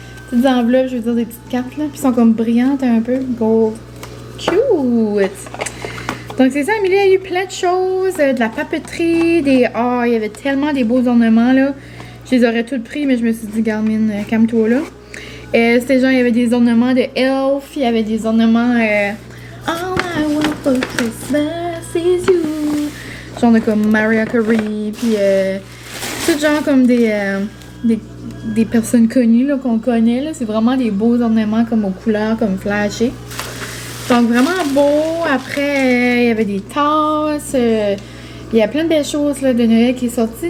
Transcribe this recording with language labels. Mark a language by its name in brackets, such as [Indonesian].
[French] Petites enveloppes, je veux dire des petites cartes là. Puis sont comme brillantes un peu. [English] Gold. Cute! [French] Donc c'est ça, Amélie a eu plein de choses. De la papeterie, il y avait tellement des beaux ornements là. Je les aurais toutes pris, mais je me suis dit, Garmin, calme-toi là. C'était genre, il y avait des ornements de Elf, il y avait des ornements... [English] All I want for Christmas is you. [French] Genre de comme Mariah Carey, puis tout genre comme des personnes connues là, qu'on connaît. Là. C'est vraiment des beaux ornements comme aux couleurs, comme flashés. Donc vraiment beau. Après, il y avait des tasses. Il y a plein de belles choses là, de Noël qui est sortie.